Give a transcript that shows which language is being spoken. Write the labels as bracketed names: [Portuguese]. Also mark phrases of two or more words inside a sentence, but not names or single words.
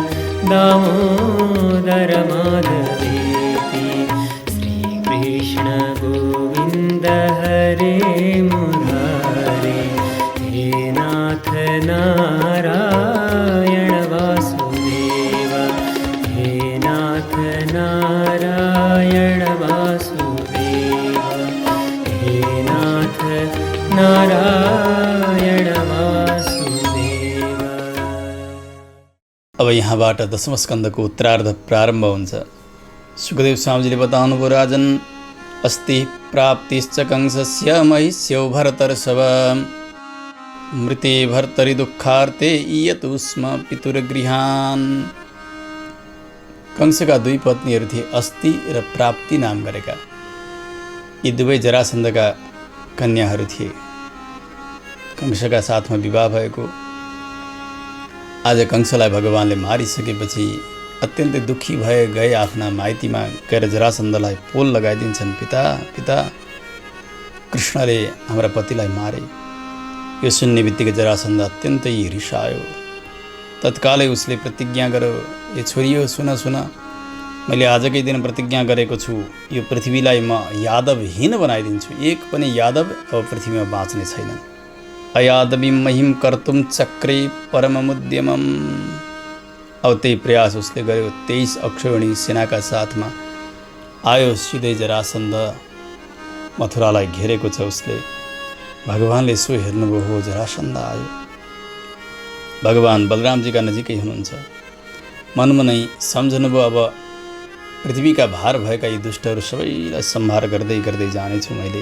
[Sanskrit] दामोदर माधवेति श्रीकृष्ण गोविन्द हरे मुरारे हे नाथ नारायण वासुदेव हे नाथ नारायण वासुदेव हे नाथ नारायण वासुदेव। [Nepali] अब यहाँबाट दशम स्कन्धको उत्तरार्ध प्रारम्भ हुन्छ। सुखदेव स्वामीजीले बताउनुभयो, [Sanskrit] राजन अस्ति प्राप्तिश्च कंसस्य महिष्यौ भरतर्षभ मृते भर्तरि दुःखार्ते ईयतु स्म पितुर्गृहान्। [Nepali] कंसका दुई पत्नीहरू थिए, अस्ति र प्राप्ति नाम गरेका। यी दुवै जरासन्धका कन्याहरू थिए। कंसका साथमा विवाह भएको। आज कंसलाई भगवानले मारिसकेपछि अत्यन्तै दुःखी भए गए आफ्ना माइतीमा गएर जरासन्धलाई पोल लगाइदिन्छन्। पिता पिता कृष्णले हाम्रा पतिलाई मारे। यो सुन्ने बित्तिकै जरासन्ध अत्यन्तै रिसायो। तत्कालै उसले प्रतिज्ञा गर्यो, ए छोरियो सुन सुन, मैले आजकै दिन प्रतिज्ञा गरेको छु, यो पृथ्वीलाई म यादवहीन बनाइदिन्छु। एक पनि यादव अब पृथ्वीमा बाँच्ने छैनन्। [Sanskrit] अयादवीं महिं कर्तुं चक्रे परममुद्यमम्। [Nepali] अब त्यही प्रयास उसले गर्यो। 23 अक्षौहिणी सेनाका साथमा आयो। सिधै जरासन्ध मथुरालाई घेरेको छ उसले। भगवानले यसो हेर्नुभयो, हो जरासन्ध आयो। भगवान बलरामजीका नजिकै हुनुहुन्छ। मनमनै सम्झनुभयो, अब पृथ्वीका भार भएका यी दुष्टहरू सबैलाई सम्हार गर्दै गर्दै जानेछु मैले।